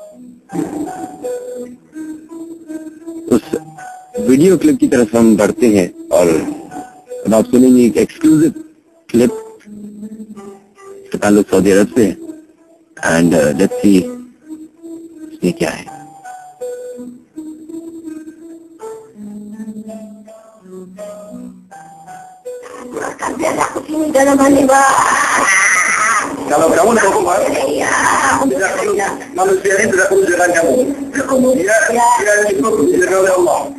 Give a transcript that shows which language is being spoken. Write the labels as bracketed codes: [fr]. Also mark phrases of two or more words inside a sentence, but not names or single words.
[hi] उस वीडियो क्लिप की तरफ हम बढ़ते हैं और अब आप सुनेंगे एक [en] exclusive clip [hi] ताल्लुक सऊदी अरब से, [en] and let's see [hi] इसमें क्या है। [id] Kalau kamu tidak kuat, manusia ini tidak perlu dengan kamu. Dia cukup dijaga oleh Allah.